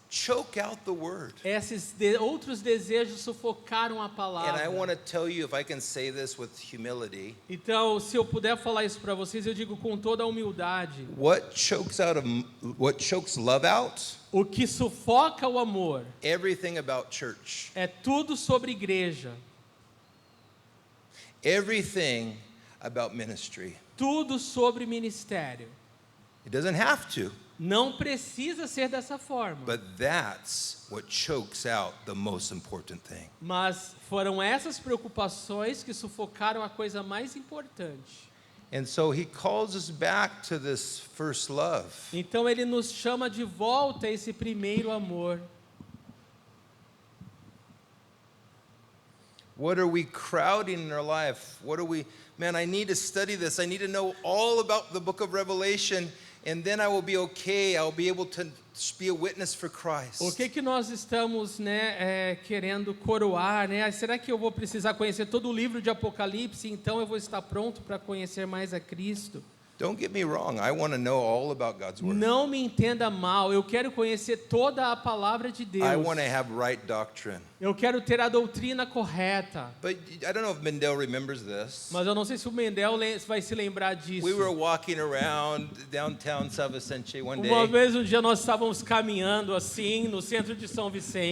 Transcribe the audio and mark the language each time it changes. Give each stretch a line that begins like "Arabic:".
English: Choke out the word.
Portuguese: Esses outros desejos sufocaram a
English: And I
Portuguese: palavra.
English: want to tell you, if I can say this with humility,
Portuguese: Então, se eu puder falar isso para vocês, eu digo com toda a humildade.
English: what chokes love out?
Portuguese: O que sufoca o amor
English: Everything about church.
Portuguese: é tudo sobre igreja,
English: Everything about ministry.
Portuguese: tudo sobre ministério.
English: It doesn't have to,
Portuguese: Não precisa ser dessa forma.
English: but that's what chokes out the most important thing.
Portuguese: Mas foram essas preocupações que sufocaram a coisa mais importante.
English: And so he calls us back to this first love.
Portuguese: Então ele nos chama de volta a esse primeiro amor.
English: What are we crowding in our life? Man, I need to study this. I need to know all about the book of Revelation, and then I will be okay. I'll be able to be a witness for Christ.
Portuguese: O que nós estamos, querendo coroar, né? Será que eu vou precisar conhecer todo o livro de Apocalipse, então eu vou estar pronto para conhecer mais a Cristo?
English: Don't get me wrong. I want to know all about God's word.
Portuguese: Não me entenda mal, eu quero conhecer toda a palavra de Deus.
English: I want to have right doctrine.
Portuguese: Eu quero ter a doutrina correta.
English: But I don't know if Mendel remembers this.
Portuguese: Mas eu não sei se o Mendel vai se lembrar disso.
English: We were walking around downtown São Vicente one day.
Portuguese: Uma vez um dia nós estávamos caminhando assim no centro de São Vicente.